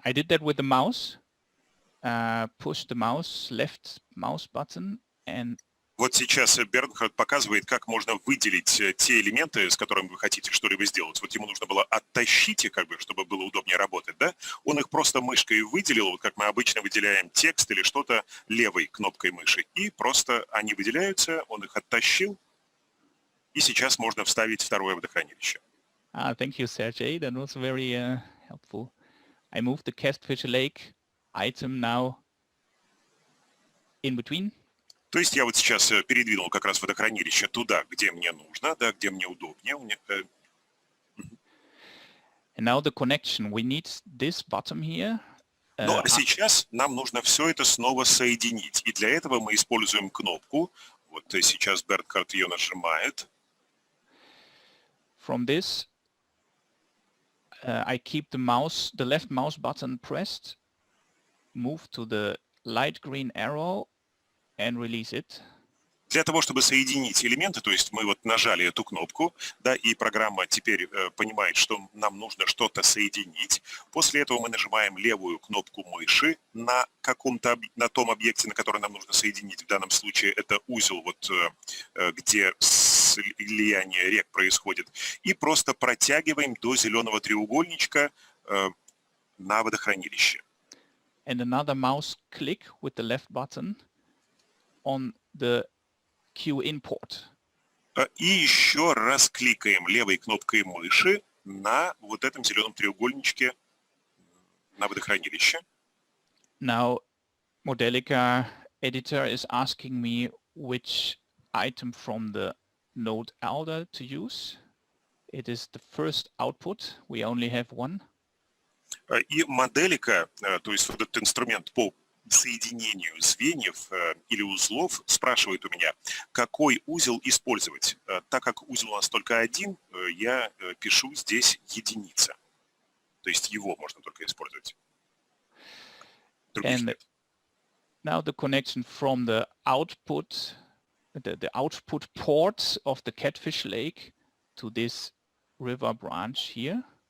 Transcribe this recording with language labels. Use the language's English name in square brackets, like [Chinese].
[English] I did that with the mouse. Push the left mouse button and [Russian] Вот сейчас Бернхард показывает, как можно выделить те элементы, с которыми вы хотите что-либо сделать. Вот ему нужно было оттащить их, как бы, чтобы было удобнее работать, да? Он их просто мышкой выделил, вот как мы обычно выделяем текст или что-то левой кнопкой мыши. И просто они выделяются, он их оттащил, и сейчас можно вставить второе водохранилище. [English] Thank you, Sergey. That was very helpful. I moved the catfish lake item now in between. [Russian] То есть я вот сейчас передвинул как раз водохранилище туда, где мне нужно, да, где мне удобнее. [English] And now the connection. We need this bottom here. [Russian] Но сейчас нам нужно все это снова соединить. И для этого мы используем кнопку. Вот сейчас Бернхард ее нажимает. [English] From this, I keep the left mouse button pressed, move to the light green arrow and release it. [Russian] Для того, чтобы соединить элементы, то есть мы вот нажали эту кнопку, да, и программа теперь понимает, что нам нужно что-то соединить. После этого мы нажимаем левую кнопку мыши на том объекте, на который нам нужно соединить. В данном случае это узел, вот, где слияние рек происходит. И просто протягиваем до зеленого треугольничка на водохранилище. [English] And another mouse click with the left button on the Q import. [Russian] И еще раз кликаем левой кнопкой мыши на вот этом зеленом треугольничке на водохранилище. [English] Now, Modelica editor is asking me which item from the node Alder to use. It is the first output. We only have one. [Russian] И Modelica, то есть вот этот инструмент по соединению звеньев или узлов, спрашивает у меня, какой узел использовать. Так как узел у нас только один, я пишу здесь единица. То есть его можно только использовать. [English] And now the connection from the output, the output port of the Catfish Lake to this river branch here.